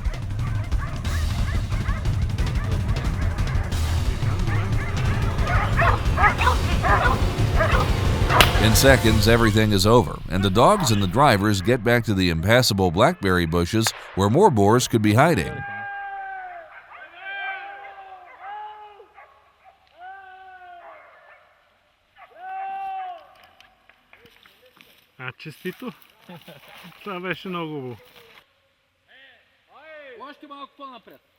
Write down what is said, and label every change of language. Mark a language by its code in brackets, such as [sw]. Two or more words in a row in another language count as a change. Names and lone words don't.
[en] In seconds, everything is over, and the dogs and the drivers get back to the impassable blackberry bushes where more boars could be hiding. [bg] Честито. Това беше много хубаво. Още малко по-напред.